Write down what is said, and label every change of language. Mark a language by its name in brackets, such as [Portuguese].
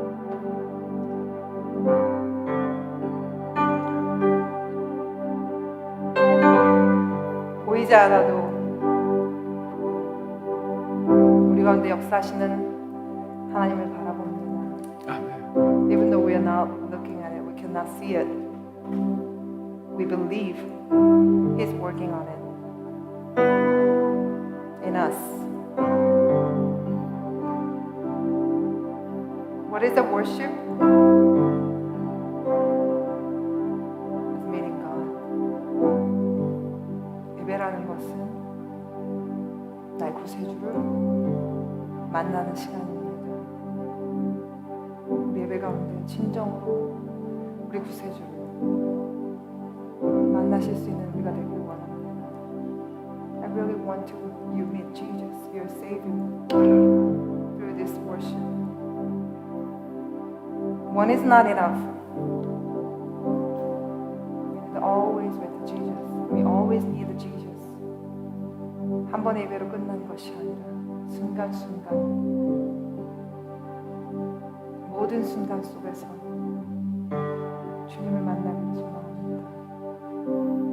[Korean] 주의 것내 삶은 주의 것 온전한 신뢰를 주께 드리네 보이지 않아도 믿음으로 걷네 영광 바라보며 영광 바라보며 영광 바라보며 영광 바라보며 영광 바라보며 주만 따르네 보이지 않아도 우리 가운데 역사하시는 하나님을 바라봅니다. 아멘. [English] Even though we are not looking at it, we cannot see it. We believe He's working on it in us. What is the worship? It's meeting God. [Korean] 예배라는 것은 나의 구세주를 만나는 시간입니다. 예배 가운데 진정으로 우리 구세주를 만나실 수 있는 우리가 되길 원합니다. [English] I really want to you meet Jesus, your Savior, through this worship. One is not enough. We need always with Jesus. We always need Jesus. [Korean] 한 번의 예배로 끝나는 것이 아니라 순간순간 모든 순간 속에서 주님을 만나기를 소망합니다.